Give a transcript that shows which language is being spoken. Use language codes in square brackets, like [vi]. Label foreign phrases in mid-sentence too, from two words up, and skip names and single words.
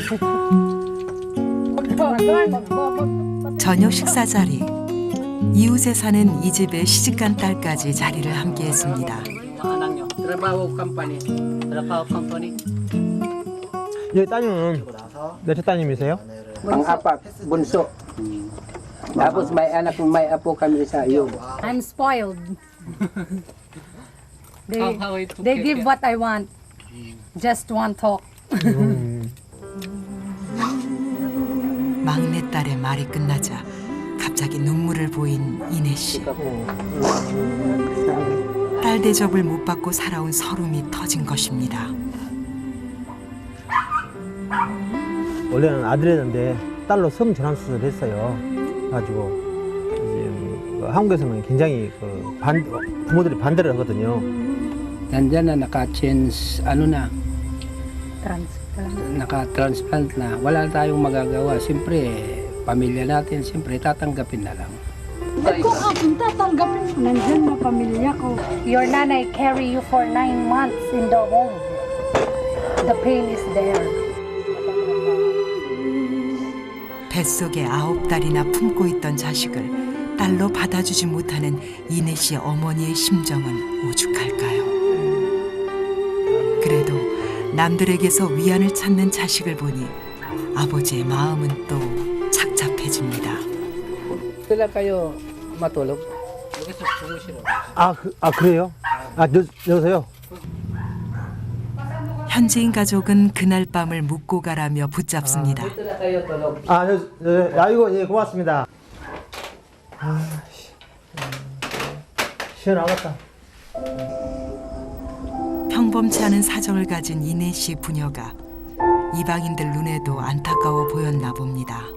[ko] 저녁 식사 자리. 이웃에 사는 이 집에 시집간 딸까지 자리를 함께했습니다. 여기 따님은 몇째 따님이세요? [tl] Pang-apat, bunso. Tapos may apo kami sa iyo. [en] I'm spoiled. They give what I want. Just one talk. [ko] 막내딸의 말이 끝나자 갑자기 눈물을 보인 이내 씨. 딸 대접을 못 받고 살아온 서름이 터진 것입니다. 원래는 아들이었는데 딸로 성 전환 수술을 했어요. 가지고 이제 한국에서는 굉장히 부모들이 반대를 하거든요. [tl] Nandiyan na naka-change, ano na, [en] Transplant. [tl] naka-transplant na. Wala tayong magagawa. Siyempre, pamilya natin, siyempre, tatanggapin na lang. Kung akong tatanggapin, nandyan na pamilya ko. [en] Your nanay carry you for 9 months in the womb. The pain is there. [ko] 뱃속에 9달이나 품고 있던 자식을 딸로 받아주지 못하는 이내 씨의 어머니의 심정은 오죽할까요? 그래도 남들에게서 위안을 찾는 자식을 보니 아버지의 마음은 또 착잡해집니다. [tl] Sila kayo matulog? [ko] 그래요? 여보세요? 현지인 가족은 그날 밤을 묵고 가라며 붙잡습니다. [tl] Sila kayo tulog. [ko] 아이고, 예, 고맙습니다. 시원하겠다. 평범치 않은 사정을 가진 이내 씨 부녀가 이방인들 눈에도 안타까워 보였나 봅니다.